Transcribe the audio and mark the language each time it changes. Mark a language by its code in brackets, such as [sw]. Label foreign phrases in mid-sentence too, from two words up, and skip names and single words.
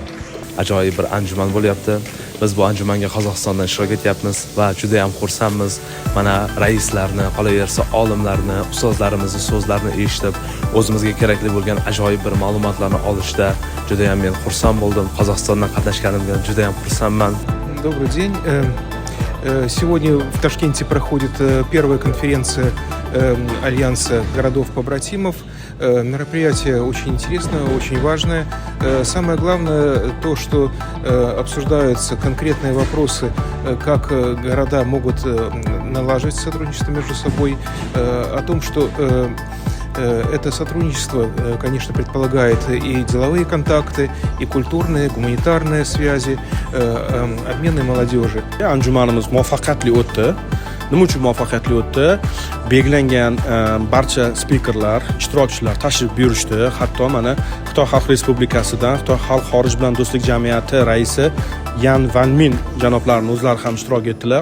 [uz] Ajoyib bir anjuman bo'lyapti. Biz bu anjumanga Qozog'istondan ishtirok etyapmiz va juda ham xursandmiz. Mana raislarni, qolaversa olimlarni, ustozlarimizni so'zlarini eshitib, o'zimizga kerakli bo'lgan ajoyib bir ma'lumotlarni olishda juda ham men xursand bo'ldim. Qozog'istondan qatnashganimdan juda ham xursandman. [ru] Добрый день. Сегодня в Ташкенте проходит первая конференция Альянса городов-побратимов. Мероприятие очень интересное, очень важное. Самое главное то, что обсуждаются конкретные вопросы, как города могут налаживать сотрудничество между собой, о том, что это сотрудничество, конечно, предполагает и деловые контакты, и культурные, гуманитарные связи, обмены молодежи. [uz] Anjumanimiz muvaffaqiyatli o'tdi. Nima uchun muvaffaqiyatli o'tdi? Belgilangan barcha spikerlar, ishtirokchilar tashrif buyurishdi. Hatto mana Xitoy Xalq Respublikasidan Xitoy Xalq xorij bilan do'stlik jamiyati raisi Yan Van Min janoblarning o'zlari ham ishtirok etdilar.